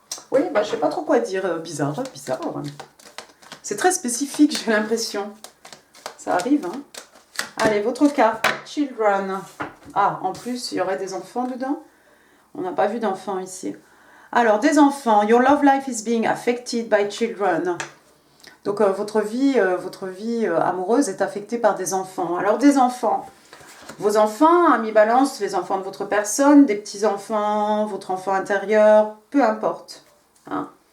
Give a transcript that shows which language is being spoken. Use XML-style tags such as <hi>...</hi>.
<fr>Oui, je ne sais pas trop quoi dire. Bizarre. C'est très spécifique, j'ai l'impression. Ça arrive, hein. Allez, votre carte, Children. Ah, en plus, il y aurait des enfants dedans. On n'a pas vu d'enfants ici. Alors, des enfants.</fr> <en>Your love life is being affected by children.</en> <fr>Donc, votre vie amoureuse est affectée par des enfants. Alors, des enfants. Vos enfants, amis Balance, les enfants de votre personne, des petits-enfants, votre enfant intérieur, peu importe. Hein.</fr>